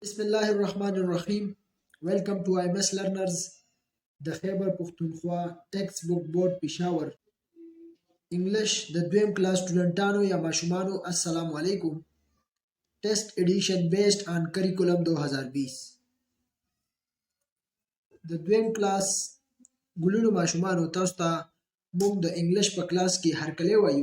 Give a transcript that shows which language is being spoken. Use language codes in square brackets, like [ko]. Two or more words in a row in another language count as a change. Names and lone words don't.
[ar] بسم الله الرحمن الرحيم. [en] Welcome to IMS Learners, [ps] د خیبر پښتونخوا ټیکسټ بک بورډ پېښور انګلیش د دویم کلاس سټوډنټانو یا ماشومانو [ar] السلام علیکم. [en] Test edition based on curriculum 2020. [ps] د دویم کلاس ګلونو ماشومانو تاسو ته موږ د انګلیش په کلاس کې هرکلی وایو.